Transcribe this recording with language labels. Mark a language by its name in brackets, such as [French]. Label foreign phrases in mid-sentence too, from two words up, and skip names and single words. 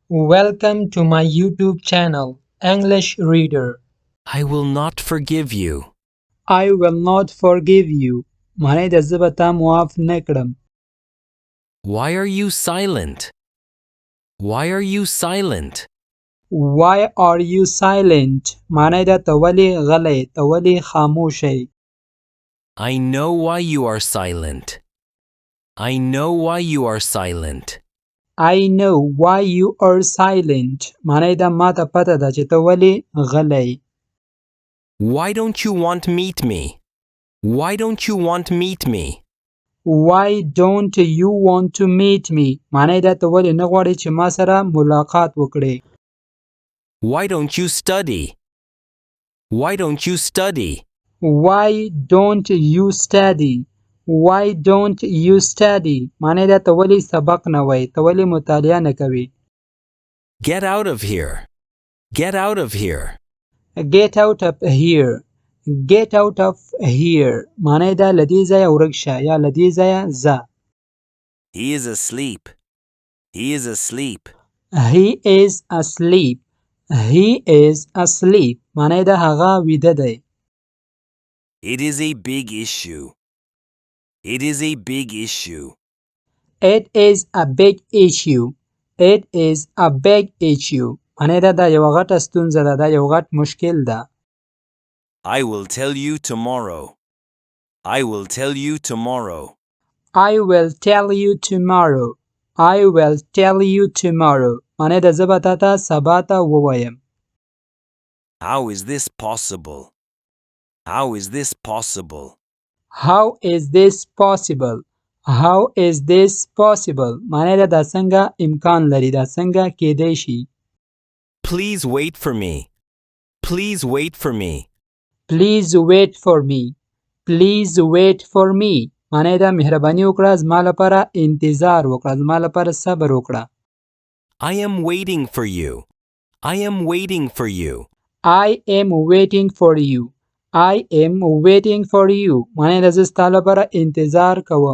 [English] Welcome to my YouTube channel, English Reader. I will not forgive you. I will not forgive you. [Pashto] معنی د زه به تا معاف نه کړم. [English] Why are you silent? Why are you silent? Why are you silent? [Pashto] معنی د ته ولې غلی ته ولې خاموش یې. [English] I know why you are silent. I know why you are silent. I know why you are silent. [Pashto] معنی د ما ته پته ده چې ته ولې غلی. [English] Why don't you want to meet me? Why don't you want to meet me? Why don't you want to meet me? [Pashto] معنی د ته ولې نه غواړې چې ما سره ملاقات وکړې. [English] Why don't you study? Why don't you study? Why don't you study? Why don't you study? [Pashto] معنی دا ته ولې سبق نه وایې ته ولې مطالعه نه کوې. [English] Get out of here. Get out of here. Get out of here. Get out of here. [Pashto] معنی دا له دې ځایه ورک شه یا له دې ځایه ځه. [English] He is asleep. He is asleep. He is asleep. He is asleep. [Pashto] معنی دا هغه ویده دی. [English] It is a big issue. It is a big issue. It is a big issue. It is a big issue. [Pashto] معنی دا یو غټه ستونزه ده دا یو غټ مشکل ده. [English] I will tell you tomorrow. I will tell you tomorrow. I will tell you tomorrow. I will tell you tomorrow. [Pashto] معنی د زه به تا ته سبا ته ووایم. [English] How is this possible? How is this possible? How is this possible? How is this possible? [Pashto] معنی دا څنګه امکان لري دا څنګه کېدای شي. [English] Please wait for me. Please wait for me. Please wait for me. Please wait for me. [Pashto] معنی دا مهرباني وکړه زما لپاره انتظار وکړه زما لپاره صبر وکړه. [English] I am waiting for you. I am waiting for you. I am waiting for you. I am waiting for you. [Pashto] معنی دا زه ستا لپاره انتظار کوم.